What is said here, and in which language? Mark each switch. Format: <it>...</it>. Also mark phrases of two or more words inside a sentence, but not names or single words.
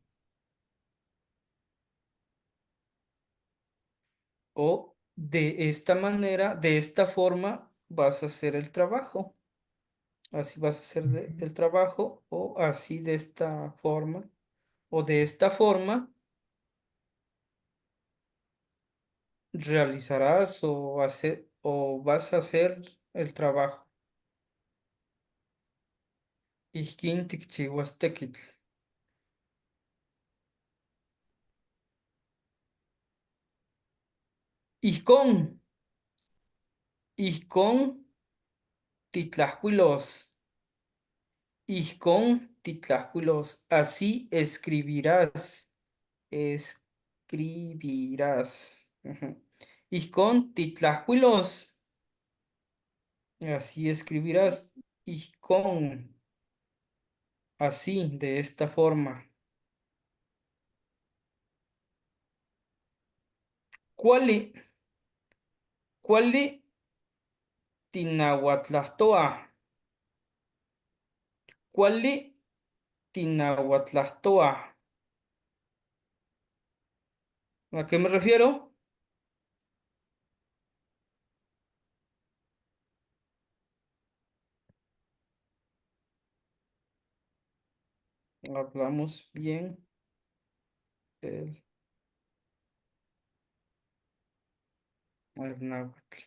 <es>O de esta manera, de esta forma, vas a hacer el trabajo. Así vas a hacer el trabajo. O así de esta forma. O de esta forma realizarás o vas a hacer el trabajo.</es> <nah>Ixquin tikchiuas tekitl. Ijkon, ijkon titlajkuilos. Ijkon titlajkuilos.</nah> <es>Así escribirás. Escribirás. Ujú.</es> <nah>Ijkon titlajkuilos.</nah> <es>Así escribirás. Ijkon. Así, de esta forma.</es> <nah>Kuali, kuali tinahuatlahtoa. Kuali tinahuatlahtoa.</nah> <es>¿A qué me refiero? Hablamos bien el náhuatl.</es>